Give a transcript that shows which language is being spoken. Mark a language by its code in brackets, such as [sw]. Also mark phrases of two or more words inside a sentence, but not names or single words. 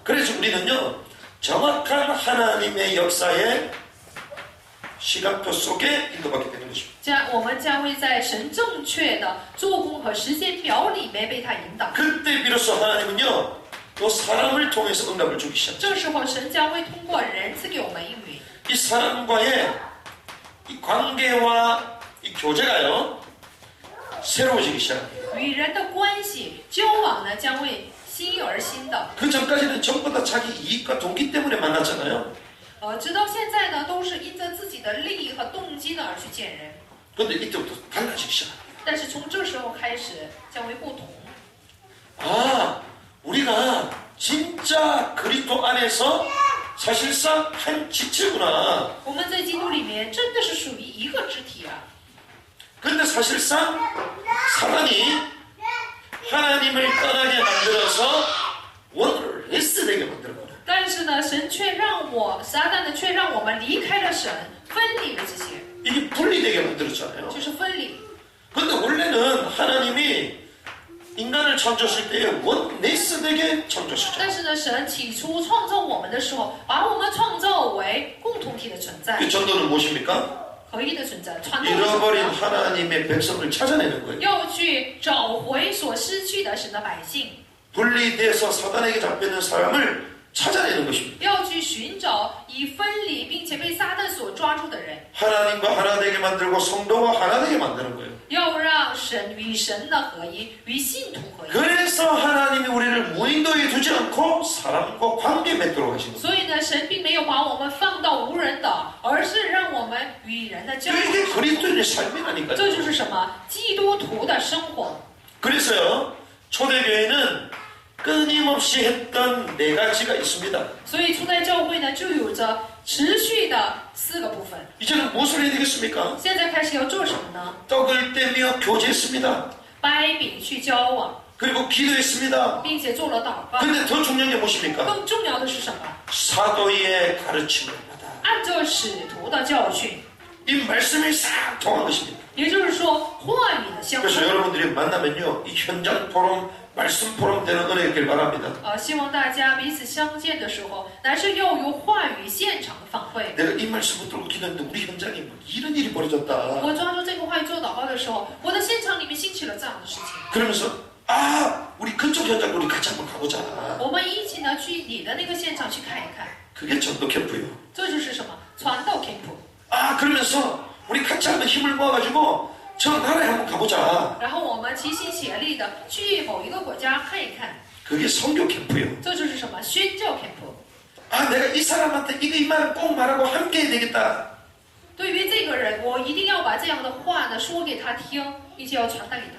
[ko] 그래서 우리는요 정확한 하나님의 역사의 시간표 속에 인도받게 되는 것입니다. [zh] 这样，我们将会在神正确的做工和时间表里面被他引导。 [ko] 그때 비로소 하나님은요 또 사람을 통해서 응답을 주기 시작합니다. [zh] 这时候，神将会通过人赐给我们应允。 [ko] 이 사람과의 이 관계와 이 교제가요 새로워지기 시작합니다. [zh] 与人的关系交往呢，将会新而新的。 [ko] 그 전까지는 전부 다 자기 이익과 동기 때문에 만났잖아요. [zh] 直到现在呢，都是因着自己的利益和动机呢而去见人。 [ko] 그런데 이때부터 달라지기 시작합니다. [zh] 但是从这时候开始将会不同。 [ko] 아, 우리가 진짜 그리스도 안에서 사실상 한 지체구나. [zh] 我们在基督里面真的是属于一个肢体啊。 [ko] 근데 사실상 사단이 하나님을 떠나게 만들어서 원을 레스되게 만들어버려요. [zh] 但是呢，撒旦呢却让我们离开了神，分离了这些， [ko] 이게 분리되게 만들었잖아요. [zh] 就是分离。 [ko] 근데 원래는 하나님이 인간을 창조하실 때에 원네스되게 창조하셨죠. [zh] 但是呢，神起初创造我们的时候，把我们创造为共同体的存在， [ko] 그 전도는 무엇입니까? [zh] 合一的存在。传道是什么 [ko] 잃어버린 [zh] 呢？ [ko] 하나님의 백성을 찾아내는 거예요. [zh] 要去找回所失去的神的百姓， [ko] 분리돼서 사단에게 잡혀있는 사람을 찾아내는 것입니다. [zh] 要去寻找已分离并且被撒旦所抓住的人， [ko] 하나님과 하나 되게 만들고 성도와 하나 되게 만드는 거예요. [zh] 要让神与神的合一，与信徒合一。 [ko] 그래서 하나님이 우리를 무인도에 두지 않고 사람과 관계 맺도록 하신 거예요. [zh] 所以呢，神并没有把我们放到无人岛，而是让我们与人的交往。 [ko] 이게 그리스도인의 삶이라니까요. [zh] 这就是什么？基督徒的生活。 [ko] 그래서요 초대교회는 끊임없이 했던 네 가지가 있습니다. [zh] 所以初代教会呢，就有着持续的4个部分。 [ko] 이제는 무엇을 해야 되겠습니까? [zh] 现在开始要做什么呢？ [ko] 떡을 떼며 교제했습니다. [zh] 掰饼去交往， [ko] 그리고 기도했습니다. [zh] 并且做了祷告。 [ko] 근데 더 중요한 게 무엇입니까? [zh] 更重要的是什么？ [ko] 사도의 가르침을 받아. [zh] 按照使徒的教训， [ko] 이 말씀이 싹 통한 것입니다. [zh] 也就是说话语的相 [ko] 그래서 [zh] 通。 [ko] 여러분들이 만나면요 이 현장 포럼, 말씀 포럼 되는 은혜 있길 바랍니다. [zh] 希望大家彼此相见的时候，乃是要有话语现场的访会。 [ko] 내가 이 말씀 붙들고 기도했는데 우리 현장에 뭐 이런 일이 벌어졌다. [zh] 我抓住这个话语做祷告的时候，我的现场里面兴起了这样的事情。 [ko] 그러면서 아 우리 그쪽 현장 우리 같이 한번 가보자. [zh] 我们一起呢去你的那个现场去看一看， [ko] 그게 전도 캠프예요. [zh] 这就是什么传道 camp。 [ko] 아 그러면서 우리 같이 한번 힘을 모아가지고 저 나라에 한번 가보자. [zh] 然后我们齐心协力的去某一个国家看一看， [ko] 그게 선교 캠프예요. [zh] 这就是什么宣教 camp。 [ko] 아 내가 이 사람한테 이 말을 꼭 말하고 함께 해야 되겠다. [zh] 对于这个人，我一定要把这样的话呢说给他听，并且要传达给他。